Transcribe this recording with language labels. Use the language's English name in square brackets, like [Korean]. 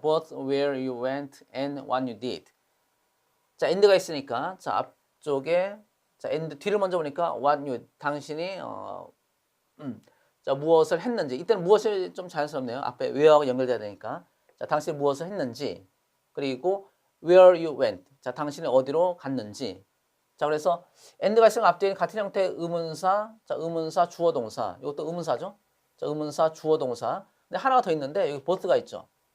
[English] Both where you went and what you did. [Korean] 자, and가 있으니까 자, 앞쪽에 자, and 뒤를 먼저 보니까 what you 당신이 자, 무엇을 했는지. 이때는 무엇이 좀 자연스럽네요. 앞에 where하고 연결돼야 되니까. 자, 당신이 무엇을 했는지. [English] 그리고 where you went. [Korean] 자, 당신이 어디로 갔는지. 자, 그래서 and가 있으면 앞뒤에 같은 형태의 의문사, 자, 의문사, 주어, 동사. 이것도 의문사죠. 자, 의문사, 주어, 동사. 근데 하나가 더 있는데 여기 both가 있죠.